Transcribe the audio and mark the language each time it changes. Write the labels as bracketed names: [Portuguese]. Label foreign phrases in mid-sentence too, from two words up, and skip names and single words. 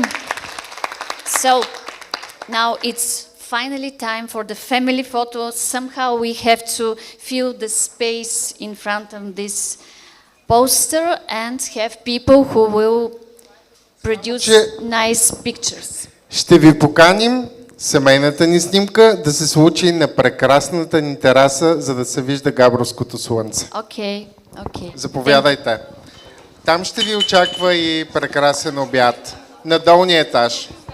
[English] So now it's finally time for the family photo. Somehow we have to fill the space in front of this poster and have people who will produce nice pictures. [Bulgarian] Ще ви поканим семейната ни снимка да се случи на прекрасната ни тераса, за да се вижда габровското слънце. Okay. Заповядайте. Там ще ви очаква и прекрасен обяд. на долния етаж.